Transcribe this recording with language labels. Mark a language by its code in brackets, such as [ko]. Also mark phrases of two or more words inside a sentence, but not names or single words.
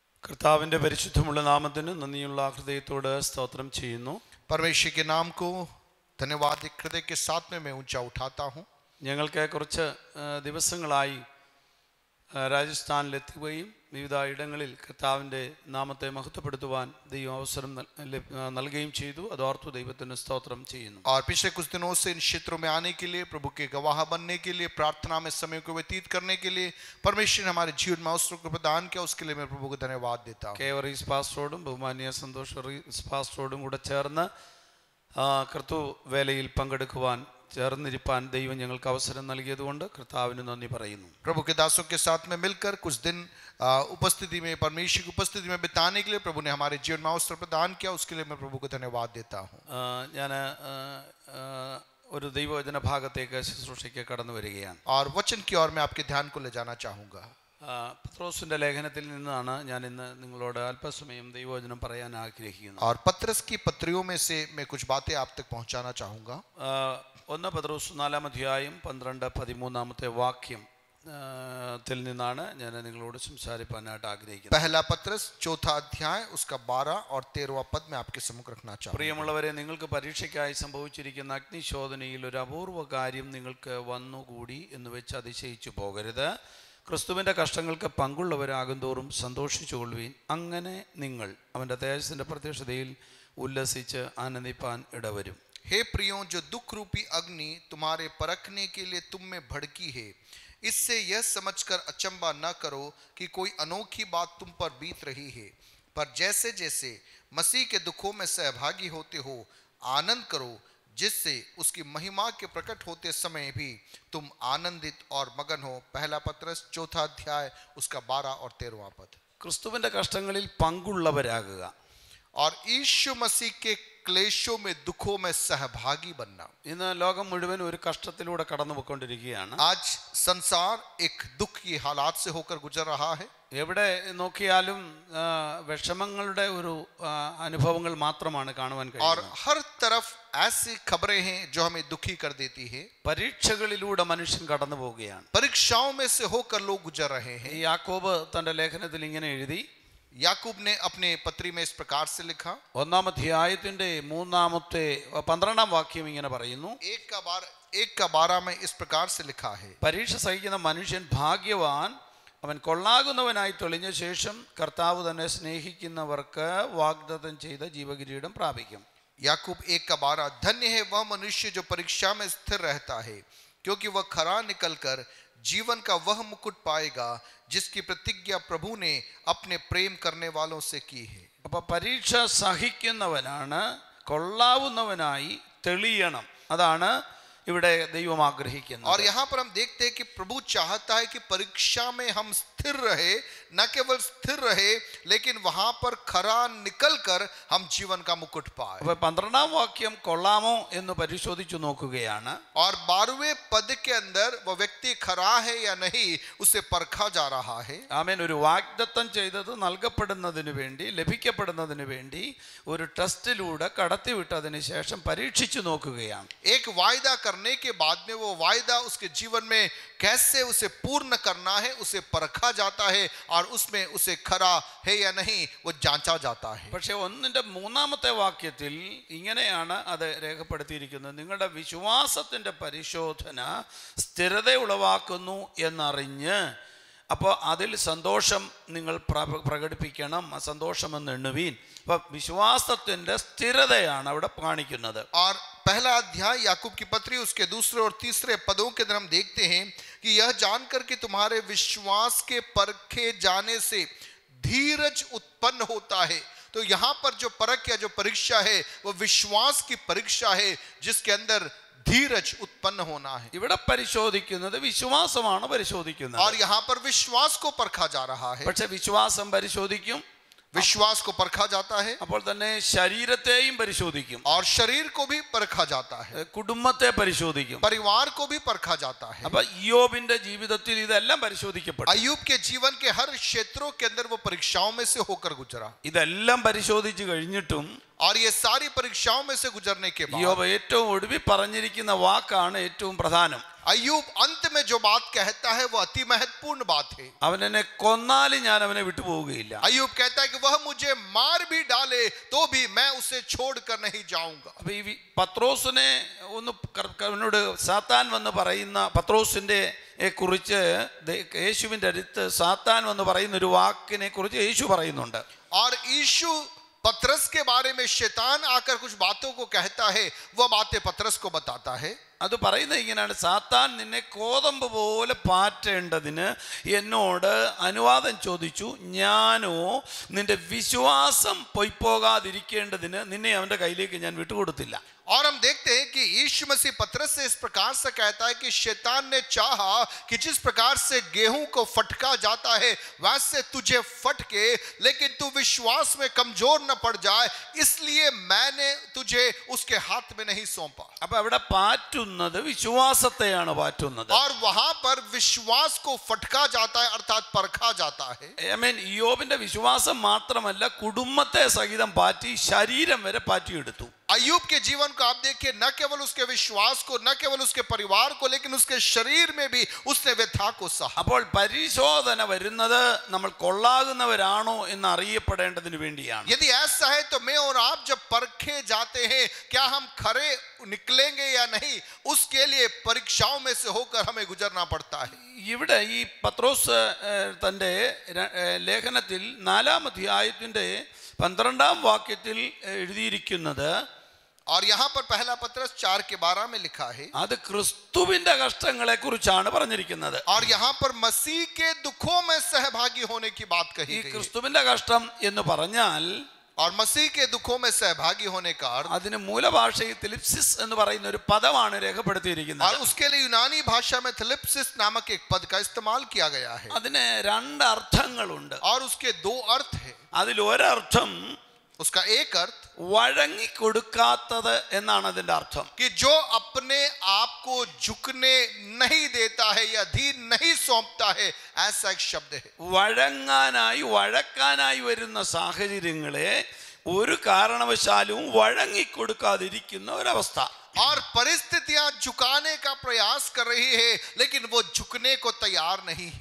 [ml] കർത്താവിന്റെ പരിശുദ്ധമുള്ള നാമത്തിന് നന്ദിയുള്ള ഹൃദയത്തോട് സ്തോത്രം ചെയ്യുന്നു. [hi] परमेश्वर के नाम को धन्यवाद हृदय के साथ में मैं ऊंचा उठाता हूं. [ml] ഞങ്ങൾക്ക് കുറച്ച് ദിവസങ്ങളായി രാജസ്ഥാനിലെത്തുകയും വിവിധ ഇടങ്ങളിൽ കർത്താവിൻ്റെ നാമത്തെ മഹത്വപ്പെടുത്തുവാൻ ദൈവം അവസരം നൽകുകയും ചെയ്തു. അതോർത്തു ദൈവത്തിന് സ്തോത്രം ചെയ്യുന്നു. [hi] और पिछले कुछ दिनों से इन क्षेत्रों में आने के लिए, प्रभु के गवाह बनने के लिए, प्रार्थना में समय को व्यतीत करने के लिए परमेश्वर ने हमारे जीवन में अवसर को प्रदान किया. उसके लिए मैं प्रभु को धन्यवाद देता हूं. [ml] കേവറീസ് പാസ്റ്ററോടും ബഹുമാന്യ സന്തോഷ് പാസ്റ്ററോടും കൂടെ ചേർന്ന് കർത്തൃ വേലയിൽ പങ്കെടുക്കുവാൻ ചേർന്നിരിപ്പാൻ ദൈവം ഞങ്ങൾക്ക് അവസരം നൽകിയതുകൊണ്ട് കർത്താവിന് നന്ദി പറയുന്നു. [hi] प्रभु के दासों के साथ में मिलकर कुछ दिन उपस्थिति में, परमेश्वर की उपस्थिति में बिताने के लिए प्रभु ने हमारे जीवन में अवसर प्रदान किया. उसके लिए मैं प्रभु को धन्यवाद देता हूं. [ml] ഞാൻ ഒരു ദൈവവചന ഭാഗത്തേക്ക് ശുശ്രൂഷയ്ക്ക് കടന്നു വരികയാണ്. [hi] और वचन की ओर मैं आपके ध्यान को ले जाना चाहूँगा. [ml] പത്രോസിന്റെ ലേഖനത്തിൽ നിന്നാണ് ഞാൻ ഇന്ന് നിങ്ങളോട് അല്പസമയം ദൈവവചനം പറയാൻ ആഗ്രഹിക്കുന്നത്. [hi] और पत्रस की पत्रियों में से मैं कुछ बातें आप तक पहुंचाना चाहूँगा. [ml] 1 പത്രോസ് 4-ാം അധ്യായം 12-13 വാക്യം ത്തിൽ നിന്നാണ് ഞാൻ നിങ്ങളോട് സംസാരിക്കാനായിട്ട് ആഗ്രഹിക്കുന്നത്. [hi] पहला पत्रस 4 अध्याय उसका 12 और 13वां पद में आपके सम्मुख रखना चाहूँगा. [ml] പ്രിയമുള്ളവരെ, നിങ്ങൾക്ക് പരീക്ഷയ്ക്കായി സംഭവിച്ചിരിക്കുന്ന അഗ്നിശോധനയിൽ ഒരു അപൂർവ കാര്യം നിങ്ങൾക്ക് വന്നുകൂടി എന്ന് വെച്ച് അതിശയിച്ചു പോകരുത്. ക്രിസ്തുവിൻ്റെ കഷ്ടങ്ങൾക്ക് പങ്കുള്ളവരാകും തോറും സന്തോഷിച്ചുകൊള്ളുവീൻ. അങ്ങനെ നിങ്ങൾ അവൻ്റെ തേജസ്സിൻ്റെ പ്രത്യക്ഷതയിൽ ഉല്ലസിച്ച് ആനന്ദിപ്പാൻ ഇടവരും. [hi] हे प्रियों, जो दुख रूपी अग्नि तुम्हारे परखने के लिए तुम में भड़की है, इससे यह समझकर अचंबा न करो कि कोई अनोखी बात तुम पर बीत रही है, पर जैसे जैसे मसीह के दुखों में सहभागी होते हो आनंद करो, जिससे उसकी महिमा के प्रकट होते समय भी तुम आनंदित और मगन हो. पहला पत्रस 4 अध्याय उसका 12 और 13वां पद. [ml] ക്രിസ്തുവിൻ്റെ കഷ്ടങ്ങളിൽ പങ്കുള്ളവരാകുക. [hi] और यीशु मसीह के क्लेशों में, दुखों में सहभागी बनना. [ml] ഇന്ന് ലോകം മുഴുവൻ ഒരു കഷ്ടത്തിലൂടെ കടന്നു പോയിക്കൊണ്ടിരിക്കുകയാണ്. [hi] आज संसार एक दुख की हालात से होकर गुजर रहा है. [ml] എവിടെ നോക്കിയാലും വിഷമങ്ങളുടെ ഒരു അനുഭവങ്ങൾ മാത്രമാണ് കാണുവാൻ [hi] और [ml] കഴിയുന്നത്. [hi] हर तरफ ऐसी खबरें हैं जो हमें दुखी कर देती है. [ml] പരീക്ഷകളിലൂടെ മനുഷ്യൻ കടന്നു പോവുകയാണ്. [hi] परीक्षाओं में से होकर लोग गुजर रहे हैं. [ml] യാക്കോബ് തന്റെ ലേഖനത്തിൽ ഇങ്ങനെ എഴുതി. [hi] याकूब ने अपने पत्री में इस प्रकार से लिखा. [ml] 1-ാം അധ്യായത്തിന്റെ 12-ാം വാക്യം ഇങ്ങനെ പറയുന്നു. [hi] 1:12 में इस प्रकार से लिखा है. [ml] പരീക്ഷ സഹിക്കുന്ന മനുഷ്യൻ ഭാഗ്യവാൻ, അവൻ കൊള്ളാകുന്നവനായി തെളിഞ്ഞ ശേഷം കർത്താവ് തന്നെ സ്നേഹിക്കുന്നവർക്ക് വാഗ്ദത്തം ചെയ്ത ജീവകിരീടം പ്രാപിക്കും. [hi] याकूब 1:12 धन्य है वह मनुष्य जो परीक्षा में स्थिर रहता है, क्योंकि वह खरा निकलकर जीवन का वह मुकुट पाएगा जिसकी प्रतिज्ञा प्रभु ने अपने प्रेम करने वालों से की है. [ml] അപ്പൊ പരീക്ഷ സഹിക്കുന്നവനാണ് കൊള്ളാവുന്നവനായി തെളിയണം. അതാണ് ഇവിടെ ദൈവം ആഗ്രഹിക്കുന്നത്. [hi] और यहाँ पर हम देखते हैं कि प्रभु चाहता है कि परीक्षा में हम स्थिर रहे, न केवल स्थिर रहे लेकिन वहां पर खरा निकलकर हम जीवन का मुकुट पाए. [ml] അപ്പൊ 12-ാം വാക്യം കൊള്ളാമോ എന്ന് പരിശോധിച്ചു നോക്കുകയാണ്. [hi] और 12वें पद के अंदर वह व्यक्ति खरा है या नहीं उसे परखा जा रहा है. [ml] ആമേൻ. ഒരു വാഗ്ദത്തം ചെയ്തത് നൽകപ്പെടുന്നതിന് വേണ്ടി, ലഭിക്കപ്പെടുന്നതിന് വേണ്ടി ഒരു ടെസ്റ്റിലൂടെ കടത്തിവിട്ടതിന് ശേഷം പരീക്ഷിച്ചു നോക്കുകയാണ്. [hi] एक वायदा करने के बाद में वो वायदा उसके जीवन में कैसे उसे पूर्ण करना है उसे परखा जाता है और उसमें उसे खरा है या नहीं वो जांचा जाता है. [ml] പക്ഷേ 1-ാമത്തെ വാക്യത്തിൽ ഇങ്ങനെയാണ് അത് രേഖപ്പെടുത്തിയിരിക്കുന്നത്. നിങ്ങളുടെ വിശ്വാസത്തിന്റെ പരിശോധന സ്ഥിരത ഉളവാക്കുന്നു എന്നറിഞ്ഞ്, അപ്പോൾ അതിൽ സന്തോഷം നിങ്ങൾ പ്രകടിപ്പിക്കണം. സന്തോഷമെന്ന് എണ്ണുവീൻ. അപ്പൊ വിശ്വാസത്തിന്റെ സ്ഥിരതയാണ് അവിടെ കാണിക്കുന്നത്. [hi] और पहला अध्याय याकूब की पत्री उसके दूसरे और तीसरे पदों के अंदर हम देखते हैं कि यह जानकर कि तुम्हारे विश्वास के परखे जाने से धीरज उत्पन्न होता है. तो यहाँ पर जो परख या जो परीक्षा है वो विश्वास की परीक्षा है जिसके अंदर धीरज उत्पन्न होना है. [ml] ഇവിടെ പരിശോധിക്കുന്നത് വിശ്വാസമാണ് പരിശോധിക്കുന്നത്. [hi] और यहाँ पर विश्वास को परखा जा रहा है. [ml] പക്ഷെ വിശ്വാസം പരിശോധിക്കും, [hi] विश्वास को परखा जाता है, [ml] അപ്പോൾ തന്നെ ശരീരത്തെയും പരിശോധിക്കും, [hi] और शरीर को भी परखा जाता है, [ml] കുടുംബത്തെ പരിശോധിക്കും, [hi] परिवार को भी परखा जाता है. [ml] അപ്പൊ ഇയ്യോബിന്റെ ജീവിതത്തിൽ ഇതെല്ലാം പരിശോധിക്കപ്പെട്ടു. [hi] अय्यूब के जीवन के हर क्षेत्रों के अंदर वो परीक्षाओं में से होकर गुजरा. [ml] ഇതെല്ലാം പരിശോധിച്ചു കഴിഞ്ഞിട്ടും [hi] और ये सारी परीक्षाओं में से गुजरने के बाद [ml] യോബ് ഏറ്റവും ഒടുവിൽ പറഞ്ഞിരിക്കുന്ന വാക്കാണ് ഏറ്റവും പ്രധാനം. [hi] अय्यूब अंत में जो बात कहता है वो अति महत्वपूर्ण बात है. [ml] അവൻ എന്നെ കൊന്നാലും ഞാൻ അവനെ വിട്ടുപോവുകയില്ല. [hi] अय्यूब कहता है कि वह मुझे मार भी डाले तो भी मैं उसे छोड़कर नहीं जाऊंगा. [ml] അപ്പൊ ഈ പത്രോസിനെ ഒന്ന് അവനോട് സാത്താൻ വന്ന് പറയുന്ന പത്രോസിന്റെ കുറിച്ച് യേശുവിന്റെ അടുത്ത് സാത്താൻ വന്ന് പറയുന്ന ഒരു വാക്കിനെ കുറിച്ച് യേശു പറയുന്നുണ്ട്. [hi] और यीशु पतरस के बारे में शैतान आकर कुछ बातों को कहता है, वह बातें पतरस को बताता है. [ml] അത് പറയുന്നത് ഇങ്ങനെയാണ്: സാത്താൻ നിന്നെ കോതമ്പ് പോലെ പാറ്റേണ്ടതിന് എന്നോട് അനുവാദം ചോദിച്ചു, ഞാനോ നിന്റെ വിശ്വാസം പൊയ്പോകാതിരിക്കേണ്ടതിന് നിന്നെ അവന്റെ കയ്യിലേക്ക് ഞാൻ വിട്ടുകൊടുത്തില്ല. [hi] और हम देखते हैं कि यीशु मसीह पतरस से इस प्रकार से कहता है कि शैतान ने चाहा कि जिस प्रकार से गेहूं को फटका जाता है वैसे तुझे फटके, लेकिन तू विश्वास में कमजोर न पड़ जाए, इसलिए मैंने तुझे उसके हाथ में नहीं सौंपा. [ml] അപ്പൊ അവിടെ പാറ്റുന്നത് വിശ്വാസത്തെയാണ് പാറ്റുന്നത്. [hi] और वहां पर विश्वास को फटका जाता है अर्थात परखा जाता है. [ml] യോബിന്റെ വിശ്വാസം മാത്രമല്ല, കുടുംബത്തെ സഹിതം പാറ്റി ശരീരം വരെ പാറ്റിയെടുത്തു. [hi] अय्यूब के जीवन को आप देखिए, न केवल उसके विश्वास को, न केवल उसके परिवार को, लेकिन उसके शरीर में भी उसने व्यथा को सहा. [ml] അപ്പോൾ പരിശോധന വരുന്നത് നമ്മൾ കൊള്ളാകുന്നവരാണോ എന്ന് അറിയപ്പെടേണ്ടതിന് വേണ്ടിയാണ്. [hi] यदि ऐसा है तो मैं और आप जब परखे जाते हैं, क्या हम खरे निकलेंगे या नहीं, उसके लिए परीक्षाओं में से होकर हमें गुजरना पड़ता है. [ml] ഇവിടെ ഈ പത്രോസ് തൻ്റെ ലേഖനത്തിൽ 4-ാം അധ്യായത്തിന്റെ 12-ാം വാക്യത്തിൽ എഴുതിയിരിക്കുന്നത്, [hi] और यहाँ पर पहला पत्रस 4:12 में लिखा है, [ml] അത് ക്രിസ്തുവിന്റെ കഷ്ടങ്ങളെ കുറിച്ചാണ് പറഞ്ഞിരിക്കുന്നത്. [hi] और यहाँ पर मसीह के दुखों में सहभागी होने की बात [ml] ഈ [hi] कही गई है. [ml] ക്രിസ്തുവിന്റെ കഷ്ടം എന്ന് പറഞ്ഞാൽ [hi] और मसीह के दुखों में सहभागी होने का अर्थ, [ml] അതിന് മൂലഭാഷയിൽ തിലിപ്സിസ് എന്ന് പറയുന്ന ഒരു പദമാണ് [hi] और [ml] രേഖപ്പെടുത്തിയിരിക്കുന്നത്. [hi] उसके लिए यूनानी भाषा में थिलिप्सिस नामक एक पद का इस्तेमाल किया गया है. [ml] അതിന് 2 അർത്ഥങ്ങളുണ്ട്. [hi] और उसके 2 अर्थ है. [ml] അതിൽ ഒരർത്ഥം [hi] उसका एक अर्थ [ml] വഴങ്ങിക്കൊടുക്കാത്തത് എന്നാണ് അതിന്റെ അർത്ഥം. [hi] कि जो अपने आप को झुकने नहीं देता है या धीर नहीं सौंपता है, ऐसा एक शब्द है. [ml] വഴക്കാനായി വരുന്ന സാഹചര്യങ്ങളെ ഒരു കാരണവശാലും വഴങ്ങിക്കൊടുക്കാതിരിക്കുന്ന ഒരവസ്ഥ. [hi] और परिस्थितियां झुकाने का प्रयास कर रही है, लेकिन वो झुकने को तैयार नहीं है.